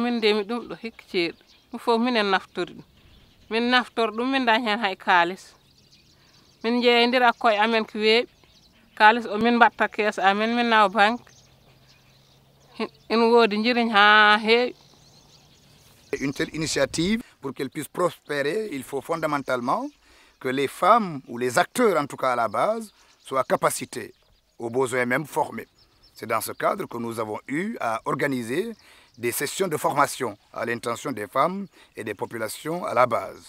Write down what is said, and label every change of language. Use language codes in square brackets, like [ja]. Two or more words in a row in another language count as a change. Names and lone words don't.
[ff] min ndemi ɗum ɗo hikka ceeɗu ɗum fof minen naftori ɗum min naftor ɗum min dañ hen hay kaalis min jeeyodira koye amen ko weeɓi kaalis o min mbatta kees amen min nawa banque ina woodi jiriñ ha heewi. [fr] Une telle initiative, pour qu'elle puisse prospérer, il faut fondamentalement que les femmes, ou les acteurs en tout cas à la base, soient capacités, aux besoins même formés. C'est dans ce cadre que nous avons eu à organiser des sessions de formation à l'intention des femmes et des populations à la base.